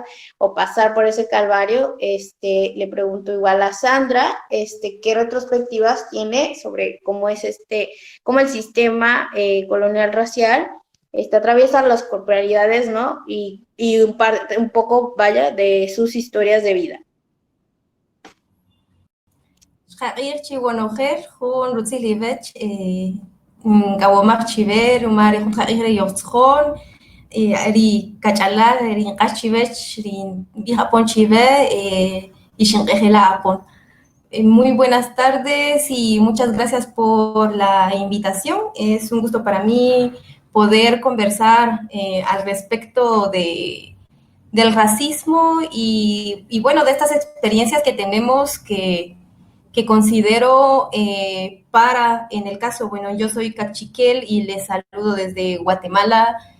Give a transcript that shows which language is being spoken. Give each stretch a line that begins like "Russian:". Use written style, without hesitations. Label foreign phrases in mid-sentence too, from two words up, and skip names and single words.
Spanish: O pasar por ese calvario, le pregunto igual a Sandra, ¿qué retrospectivas tiene sobre cómo es cómo el sistema colonial racial atraviesa las corporalidades, ¿no? Y un poco, vaya, de sus historias de vida.
Kaqchikel: Xaqir chiwanojer, jun rutzilivech, gawomak chiver, umari jun xaqir yotzjon, ri kachalal, ri nqachivech, ri bijapon chive, y shinqejela apon.
Spanish: Muy buenas tardes y muchas gracias por la invitación. Es un gusto para mí poder conversar al respecto del racismo y bueno, de estas experiencias que tenemos que considero en el caso, bueno, yo soy Cachiquel y les saludo desde Guatemala.